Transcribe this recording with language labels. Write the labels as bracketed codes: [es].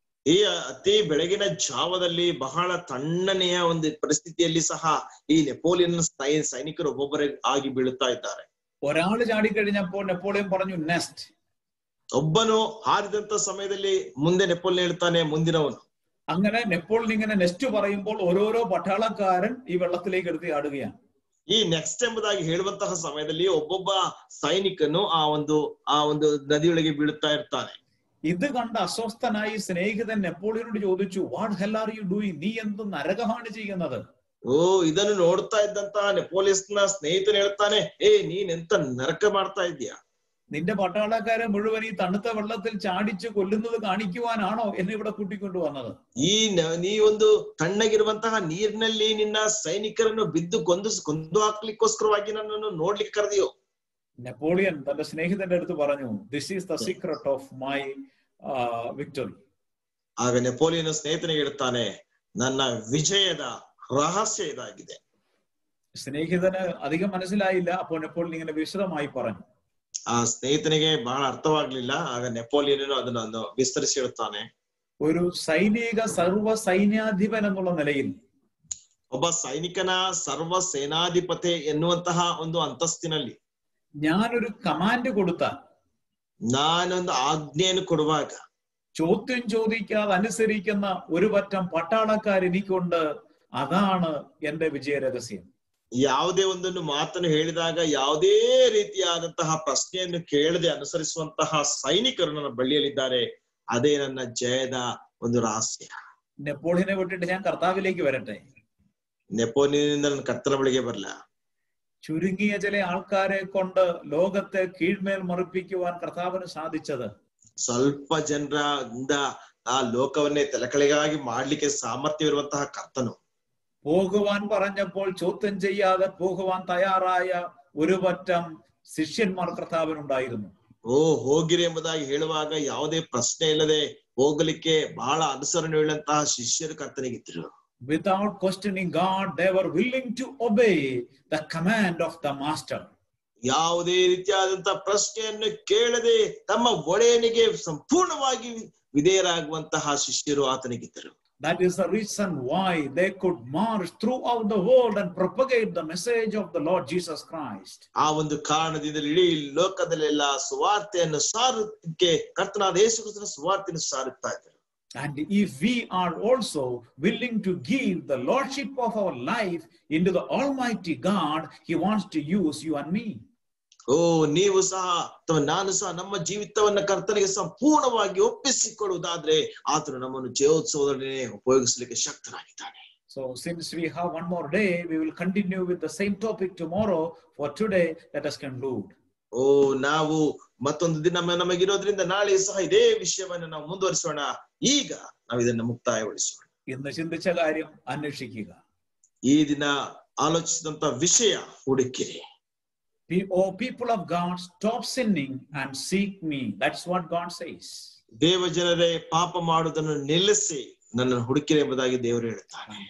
[kn] ಈ ಅತಿ ಬೆಳಗಿನ ಜಾವದಲ್ಲಿ ಬಹಳ ತಣ್ಣನೆಯ ಒಂದು ಪರಿಸ್ಥಿತಿಯಲ್ಲಿ ಸಹ ಈ ನೆಪೋಲಿಯನ್ ಸೈನಿಕರು ಒಬ್ಬೊಬ್ಬರೇ ಆಗಿ ಬೀಳುತ್ತಾ ಇದ್ದಾರೆ. [ml] ഒരാൾ ചാടിക്കഴിഞ്ഞപ്പോൾ നെപ്പോളിയൻ പറഞ്ഞു നെക്സ്റ്റ്. [kn] ಒಬ್ಬನು ಹಾರಿದಂತ ಸಮಯದಲ್ಲಿ ಮುಂದೆ ನೆಪೋಲಿಯನ್ ಹೇಳ್ತಾನೆ, ಮುಂದಿನವನು. [ml] അങ്ങനെ നെപ്പോളിയൻ ഇങ്ങനെ നെക്സ്റ്റ് പറയുമ്പോൾ ഓരോരോ പട്ടാളക്കാരൻ ഈ വെള്ളത്തിലേക്ക് എടുത്ത് ചാടുകയാണ്. [kn] ಈ ನೆಕ್ಸ್ಟ್ ಎಂಬುದಾಗಿ ಹೇಳುವಂತಹ ಸಮಯದಲ್ಲಿ ಒಬ್ಬೊಬ್ಬ ಸೈನಿಕನು ಆ ಒಂದು ನದಿಯೊಳಗೆ ಬೀಳುತ್ತಾ ಇರ್ತಾನೆ. [ml] ഇത് കണ്ട് അസ്വസ്ഥനായി സ്നേഹിതൻ നെപ്പോളിയനോട് ചോദിച്ചു, [en] What hell are you doing? [ml] നീ എന്ത് നരകമാണ് ചെയ്യുന്നത്? [kn] ಇದನ್ನು ನೋಡ್ತಾ ಇದ್ದಂತ ನೆಪೋಲಿಯಸ್ನ ಸ್ನೇಹಿತನು ಹೇಳ್ತಾನೆ, ನೀನ್ ಎಂತ ನರಕ ಮಾಡ್ತಾ ಇದ್ಯಾ? [ml] നിന്റെ പട്ടാളക്കാരെ മുഴുവൻ ഈ തണുത്ത വെള്ളത്തിൽ ചാടിച്ച് കൊല്ലുന്നത് കാണിക്കുവാനാണോ എന്നെ ഇവിടെ കൂട്ടിക്കൊണ്ടു വന്നത്? [kn] ನೀ ಒಂದು ತಣ್ಣಗಿರುವಂತಹ ನೀರಿನಲ್ಲಿ ನಿನ್ನ ಸೈನಿಕರನ್ನು ಬಿದ್ದು ಕೊಂದು ಹಾಕ್ಲಿಕ್ಕೋಸ್ಕರವಾಗಿ ನನ್ನನ್ನು ನೋಡ್ಲಿಕ್ಕೆ ಕರೆದಿಯೋ? [ml] നെപ്പോളിയൻ തന്റെ സ്നേഹിതന്റെ അടുത്ത് പറഞ്ഞു, [en] This is the secret of my victory. [kn] ಆಗ ನೆಪೋಲಿಯನ್ ಸ್ನೇಹಿತನಿಗೆ ಹೇಳ್ತಾನೆ, ನನ್ನ ವಿಜಯದ ರಹಸ್ಯ ಇದಾಗಿದೆ. [ml] സ്നേഹിതന് അധികം മനസ്സിലായില്ല. അപ്പോൾ നെപ്പോളിയൻ ഇങ്ങനെ വിശദമായി പറഞ്ഞു. [kn] ಆ ಸ್ನೇಹಿತನಿಗೆ ಬಹಳ ಅರ್ಥವಾಗ್ಲಿಲ್ಲ. ಆಗ ನೆಪೋಲಿಯನ್ ಅದನ್ನು ವಿಸ್ತರಿಸಿ ಹೇಳ್ತಾನೆ, [ml] ഒരു സൈനിക സർവ സൈന്യാധിപൻ എന്നുള്ള നിലയിൽ, [kn] ಒಬ್ಬ ಸೈನಿಕನ ಸರ್ವ ಸೇನಾಧಿಪತಿ ಎನ್ನುವಂತಹ ಒಂದು ಅಂತಸ್ತಿನಲ್ಲಿ, [ml] ഞാനൊരു കമാൻഡ് കൊടുത്താൽ, [kn] ನಾನೊಂದು ಆಜ್ಞೆಯನ್ನು ಕೊಡುವಾಗ [ml] ചോദ്യം ചോദിക്കാതെ അനുസരിക്കുന്ന ഒരു പറ്റം പട്ടാളക്കാർ എനിക്കുണ്ട്. അതാണ് എന്റെ വിജയ രഹസ്യം. [kn] ಯಾವುದೇ ಒಂದನ್ನು ಮಾತನ್ನು ಹೇಳಿದಾಗ ಯಾವುದೇ ರೀತಿಯಾದಂತಹ ಪ್ರಶ್ನೆಯನ್ನು ಕೇಳದೆ ಅನುಸರಿಸುವಂತಹ ಸೈನಿಕರು ನನ್ನ ಬಳಿಯಲ್ಲಿದ್ದಾರೆ. ಅದೇ ನನ್ನ ಜಯದ ಒಂದು ರಹಸ್ಯ. [ml] നെപ്പോളിയനെ വിട്ടിട്ട് ഞാൻ കർത്താവിലേക്ക് വരട്ടെ. [kn] ನೆಪೋಲಿಯನಿಂದ ನನ್ನ ಕರ್ತನ ಬಳಿಗೆ ಬರಲ್ಲ. [ml] ചുരുങ്ങിയ ചില ആൾക്കാരെ കൊണ്ട് ലോകത്തെ കീഴ്മേൽ മറിപ്പിക്കുവാൻ കർത്താവിന് സാധിച്ചത്, [kn] ಸ್ವಲ್ಪ ಜನರಿಂದ ಆ ಲೋಕವನ್ನೇ ತಲೆಕೆಳಗಾಗಿ ಮಾಡ್ಲಿಕ್ಕೆ ಸಾಮರ್ಥ್ಯವಿರುವಂತಹ ಕರ್ತನು, [ml] പോകുവാൻ പറഞ്ഞപ്പോൾ ചോദ്യം ചെയ്യാതെ പോകുവാൻ തയ്യാറായ ഒരു പറ്റം ശിഷ്യന്മാർ കർത്താവിനുണ്ടായിരുന്നു. [kn] ಹೋಗಿರಿ ಎಂಬುದಾಗಿ ಹೇಳುವಾಗ ಯಾವುದೇ ಪ್ರಶ್ನೆ ಇಲ್ಲದೆ ಹೋಗಲಿಕ್ಕೆ ಬಹಳ ಅನುಸರಣೆ ಉಳ್ಳಂತಹ ಶಿಷ್ಯರು ಕರ್ತನಿಗಿದ್ರು. [en] Without questioning God, they were willing to obey the command of the master. [kn] ಯಾವುದೇ ರೀತಿಯಾದಂತಹ ಪ್ರಶ್ನೆಯನ್ನು ಕೇಳದೆ ತಮ್ಮ ಒಡೆಯನಿಗೆ ಸಂಪೂರ್ಣವಾಗಿ ವಿಧೇಯರಾಗುವಂತಹ ಶಿಷ್ಯರು ಆತನಿಗಿದ್ದರು. [en] That is the reason why they could march throughout the world and propagate the message of the Lord Jesus Christ. [kn] ಆ ಒಂದು ಕಾರಣದಿಂದ ಇಡೀ ಲೋಕದಲ್ಲೆಲ್ಲ ಸುವಾರ್ತೆಯನ್ನು ಸಾರುವುದಕ್ಕೆ ಕರ್ತನಾದ ಯೇಸು ಕ್ರಿಸ್ತನ ಸುವಾರ್ತೆಯನ್ನು ಸಾರುತ್ತಾ ಇದ್ದರು. [en] And if we are also willing to give the lordship of our life into the Almighty God, He wants to use you and me. [kn] ಓ ನೀವು ಸಹ ಅಥವಾ ನಾನು ಸಹ ನಮ್ಮ ಜೀವಿತವನ್ನ ಕರ್ತನಿಗೆ ಸಂಪೂರ್ಣವಾಗಿ ಒಪ್ಪಿಸಿಕೊಡುವುದಾದ್ರೆ ಆತನು ನಮ್ಮನ್ನು ಜಯೋತ್ಸವದೊಡನೆ ಉಪಯೋಗಿಸಲಿಕ್ಕೆ ಶಕ್ತನಾಗಿದ್ದಾನೆ. [en] So since we have one more day, we will continue with the same topic tomorrow. For today, let us conclude. [kn] ಓ ನಾವು ಮತ್ತೊಂದು ದಿನ ನಮಗಿರೋದ್ರಿಂದ ನಾಳೆ ಸಹ ಇದೇ ವಿಷಯವನ್ನು ನಾವು ಮುಂದುವರಿಸೋಣ. ಈಗ ನಾವು ಇದನ್ನು ಮುಕ್ತಾಯಗೊಳಿಸೋಣ. [ml] ഇന്ന് ചിന്തിച്ച കാര്യം അന്വേഷിക്കുക. [kn] ಈ ದಿನ ಆಲೋಚಿಸಿದಂತ ವಿಷಯ ಹುಡುಕಿರಿ. [en] Oh, people of God, stop sinning and seek me. That's what God says. [kn] ದೇವ ಜನರೇ, ಪಾಪ ಮಾಡುವುದನ್ನು ನಿಲ್ಲಿಸಿ ನನ್ನನ್ನು ಹುಡುಕಿರಿ ಎಂಬುದಾಗಿ ದೇವರು ಹೇಳ್ತಾನೆ.